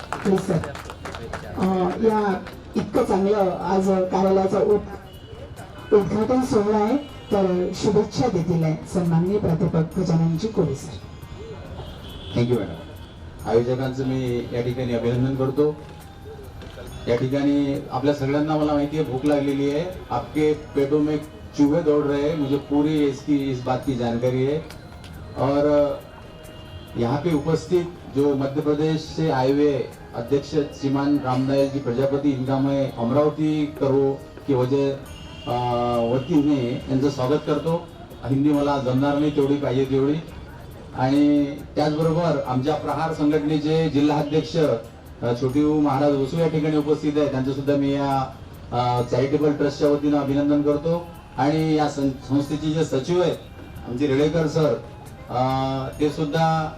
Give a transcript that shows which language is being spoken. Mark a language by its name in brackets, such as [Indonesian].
[Marathi] Please sir, या इतकं चांगलं आज कार्यालयाचा उद्घाटन सोहळा आहे तर शुभेच्छा देतील आहे सन्माननीय प्राध्यापक गजाननजी कोळे सर। Thank you madam. आयोजकांचं मी या ठिकाणी अभिनंदन करतो। या ठिकाणी आपल्या सगळ्यांना मला माहिती आहे भूक लागलेली [Hindi] है, आपके पेटों में चूहे दौड़ रहे हैं, मुझे पूरी इस बात की जानकारी है। और यहाँ पे उपस्थित जो मध्य प्रदेश से आए हुए अध्यक्ष श्रीमान रामदयाल जी प्रजापति, इनका मैं अमरावती करो की [Marathi] वतीने यांचं स्वागत करतो। हिंदी मला जमणार नाही तेवढी पाहिजे तेवढी। आणि त्याचबरोबर आमच्या प्रहार संघटनेचे जिल्हाध्यक्ष छोटीऊ महाराज वसू या ठिकाणी उपस्थित आहे, त्यांचं सुद्धा मी या चॅरिटेबल ट्रस्टच्या वतीने अभिनंदन करतो। आणि या संस्थेचे जे सचिव आहेत आमचे रेडेकर सर, ते सुद्धा